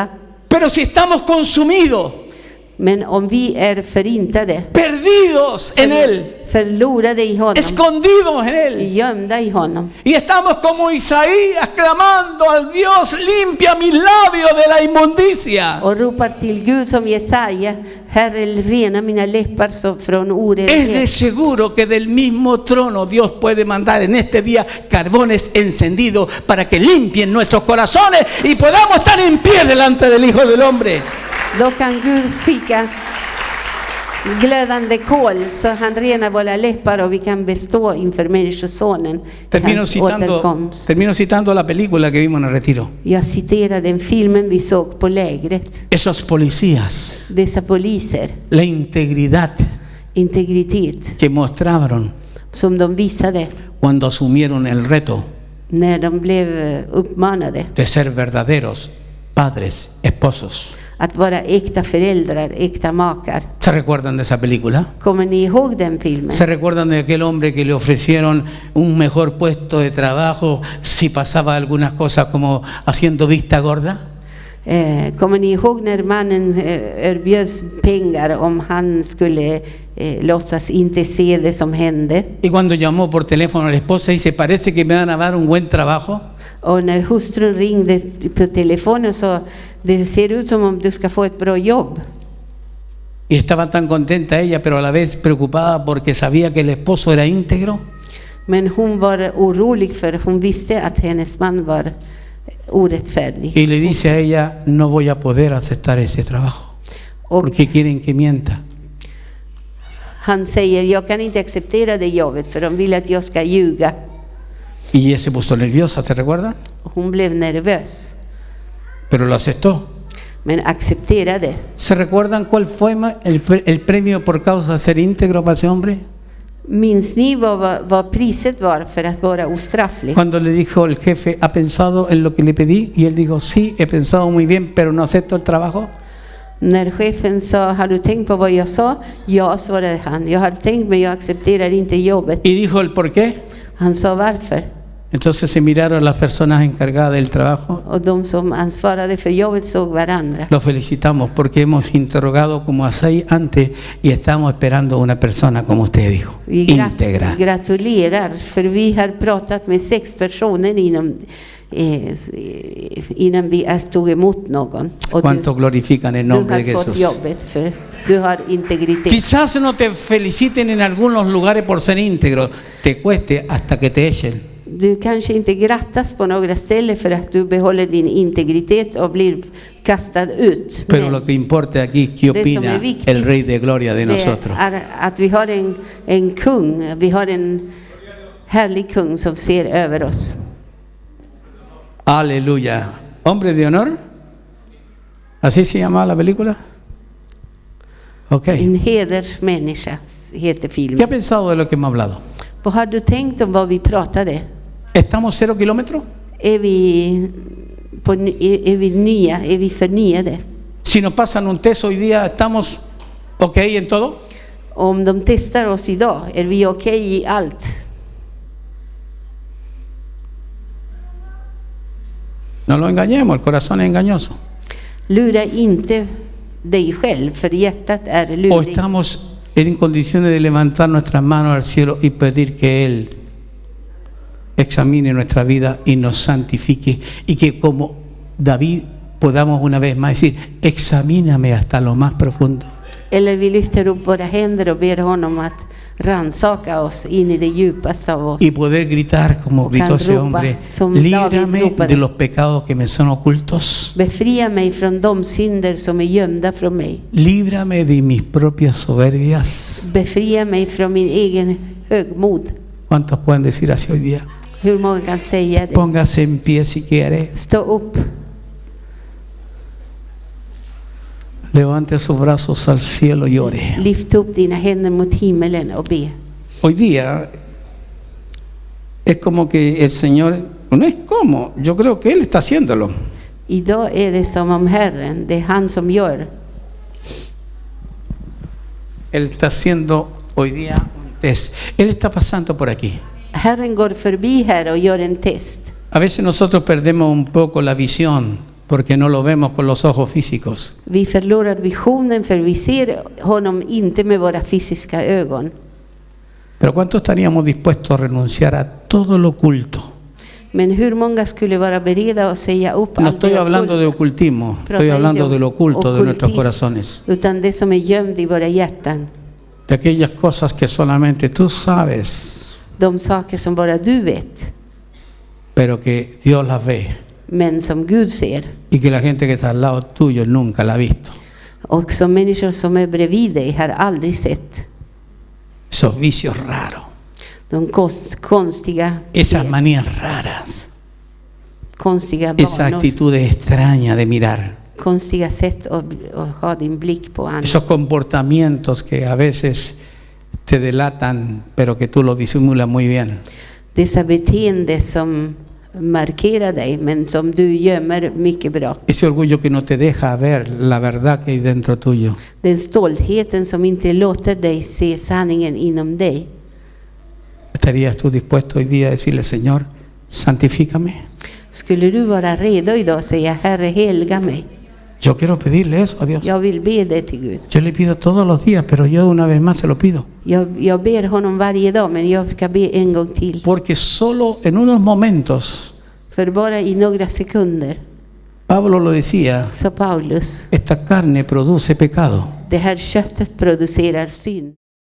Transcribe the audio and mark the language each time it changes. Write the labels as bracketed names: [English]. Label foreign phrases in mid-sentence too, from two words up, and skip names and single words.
[Spanish] Pero si estamos consumidos, [Swedish] Men om vi är förintade, [Spanish] perdidos en Él, [Swedish] förlorade i honom, [Spanish] escondidos en Él, [Swedish] gömda i honom, [Spanish] y estamos como Isaías clamando al Dios, limpia mis labios de la inmundicia. [Swedish] och ropar till Gud som Jesaja, Herre, rena mina läppar från [Spanish] Es de [Swedish] orenhet. [Spanish] seguro que del mismo trono Dios puede mandar en este día carbones encendidos para que limpien nuestros corazones y podamos estar en pie delante del Hijo del Hombre. [Swedish] Då kan Gud skicka glödande kol så han renar våra läppar och vi kan bestå inför Människosonen i hans återkomst. [Spanish] Termino citando la película que vimos en el retiro. [Swedish] Jag citerar den filmen vi såg på lägret. [Spanish] Esos policías, [Swedish] Dessa poliser, [Spanish] la integridad [Swedish] integritet [Spanish] que mostraron [Swedish] som de visade [Spanish] cuando asumieron el reto [Swedish] när de blev uppmanade [Spanish] de ser verdaderos padres, esposos. [Swedish] att vara äkta föräldrar, äkta makar. [Spanish] ¿Se recuerdan de esa película? [Swedish] Kommer ni ihåg den filmen? [Spanish] ¿Se recuerdan de aquel hombre que le ofrecieron un mejor puesto de trabajo si pasaba algunas cosas como haciendo vista gorda? [Swedish] Kommer ni ihåg när mannen erbjöds pengar om han skulle låtsas inte se det som hände? [Spanish] Y cuando llamó por teléfono a la esposa y dice, parece que me van a dar un buen trabajo. [Swedish] Och när hustrun ringde på telefonen så det ser ut som om du ska få ett bra jobb. [Spanish] Y estaba tan contenta ella, pero a la vez preocupada porque sabía que el esposo era íntegro. [Swedish] Men hon var orolig för hon visste att hennes man var orättfärdig. [Spanish] Y le dice a ella, no voy a poder aceptar ese trabajo [Swedish] Och [Spanish] porque quieren que mienta. [Swedish] han säger, jag kan inte acceptera det jobbet för de vill att jag ska ljuga. [Spanish] Y ella se puso nerviosa, ¿se recuerdan? [Swedish] Hon blev nervös, [Spanish] Pero lo aceptó. [Swedish] men accepterade. [Spanish] ¿Se recuerdan cuál fue el premio por causa de ser íntegro para ese hombre? [Swedish] Minns ni vad priset var för att vara ostrafflig? [Spanish] Cuando le dijo el jefe, ¿ha pensado en lo que le pedí? Y él dijo, sí, he pensado muy bien, pero no acepto el trabajo. [Swedish] När chefen sa, har du tänkt på vad jag sa? Ja, svarade han. Jag har tänkt, men jag accepterar inte jobbet. [Spanish] Y dijo el por qué. [Swedish] Han sa varför. [Spanish] Entonces se miraron las personas encargadas del trabajo. [Swedish] Och de som ansvarade för jobbet såg varandra. [Spanish] Los felicitamos porque hemos interrogado como a 6 antes y estamos esperando una persona, como usted dijo, [Swedish] Vi [Spanish] íntegra. [Swedish] gratulerar, för vi har pratat med 6 personer innan vi tog emot någon. Och [Spanish] ¿Cuánto glorifican el [Swedish] du [Spanish] nombre de [Swedish] har fått [Spanish] Jesús? [Swedish] jobbet för du har integritet. [Spanish] Quizás no te feliciten en algunos lugares por ser íntegro, te cueste hasta que te echen. [Swedish] Du kanske inte grattas på några ställen för att du behåller din integritet och blir kastad ut. [Spanish] Pero [Swedish] Men [Spanish] lo que importa aquí, ¿qué [Swedish] det som [Spanish] opina [Swedish] är viktigt, [Spanish] el Rey de Gloria de [Swedish] det [Spanish] nosotros? [Swedish] är att vi har en kung, vi har en härlig kung som ser över oss. [Spanish] Aleluya. ¿Hombre de honor? ¿Así se llamaba la película? Ok. [Swedish] En hedersmänniska heter [Spanish] ¿Qué ha [Swedish] filmen. [Spanish] pensado de lo que hemos hablado? [Swedish] Vad har du tänkt om vad vi pratade? [Spanish] ¿Estamos 0 kilómetros? [Swedish] Är vi nya? Är vi förnyade? [Spanish] Si nos pasan un test hoy día, ¿estamos ok en todo? [Swedish] Om de testar oss idag, är vi okej i allt? [Spanish] No lo engañemos, el corazón es engañoso. [Swedish] Lura inte dig själv, för hjärtat är [Spanish] O [Swedish] lurigt. [Spanish] estamos en condiciones de levantar nuestras manos al cielo y pedir que Él examine nuestra vida y nos santifique, y que como David podamos una vez más decir, examíname hasta lo más profundo. [Swedish] Eller vi lyfter upp våra händer och ber honom att ransaka oss in i det djupaste av oss. [Spanish] Y poder gritar como gritó ese hombre, líbrame de los pecados que me son ocultos, [Swedish] Befria mig från de synder som är gömda från mig. [Spanish] líbrame de mis propias soberbias, [Swedish] Befria mig från min egen högmod. [Spanish] ¿Cuántos pueden decir así hoy día? [Swedish] Hur många kan säga det? [Spanish] Póngase en pie si quiere. [Swedish] Stå upp. [Spanish] Levante sus brazos al cielo y ore. [Swedish] Lyft upp dina händer mot himmelen och be. [Spanish] Hoy día es como que el Señor, no es como, yo creo que Él está haciéndolo. Idag är det som om Herren, det är han som gör. Él está haciendo hoy día un test. Él está pasando por aquí. [Swedish] Herren går förbi här och gör en test. [Spanish] A veces nosotros perdemos un poco la visión porque no lo vemos con los ojos físicos. [Swedish] Vi förlorar visionen för vi ser honom inte med våra fysiska ögon. [Spanish] Pero ¿cuántos estaríamos dispuestos a renunciar a todo lo oculto? [Swedish] Men hur många skulle vara beredda att säga upp [Spanish] No [Swedish] allt [Spanish] estoy [Swedish] det [Spanish] hablando de [Swedish] okulta? [Spanish] ocultismo, estoy hablando de lo oculto de nuestros corazones. [Swedish] Utan det som är gömd i våra hjärtan. [Spanish] De aquellas cosas que solamente tú sabes, [Swedish] De saker som bara du vet, [Spanish] pero que Dios las ve [Swedish] men som Gud ser. [Spanish] y que la gente que está al lado tuyo nunca la ha visto. [Swedish] Och som människor som är bredvid dig har aldrig sett. [Spanish] Esos vicios raros, [Swedish] De konstiga, [Spanish] esas manías raras, [Swedish] konstiga [Spanish] esas [Swedish] vanor, [Spanish] actitudes extrañas de mirar, [Swedish] konstiga sätt att ha din blick på andra. [Spanish] esos comportamientos que a veces te delatan, pero que tú lo disimulas muy bien. [Swedish] Dessa beteende som markerar dig, men som du gömmer mycket bra. [Spanish] Ese orgullo que no te deja ver la verdad que hay dentro tuyo. [Swedish] Den stoltheten som inte låter dig se sanningen inom dig. [Spanish] ¿Estarías tú dispuesto hoy día a decirle, Señor, santifícame? [Swedish] Skulle du vara redo idag att säga, Herre, helga mig? [Spanish] Yo quiero pedirle eso a Dios. [Swedish] Jag vill be det till Gud. [Spanish] Yo le pido todos los días, pero yo una vez más se lo pido. [Swedish] Jag ber honom varje dag, men jag ska be en gång till. [Spanish] Porque solo en unos momentos, [Swedish] För bara i några sekunder, [Spanish] Pablo lo decía, [Swedish] sa Paulus, [Spanish] esta carne produce pecado. [Swedish] det här köttet producerar synd.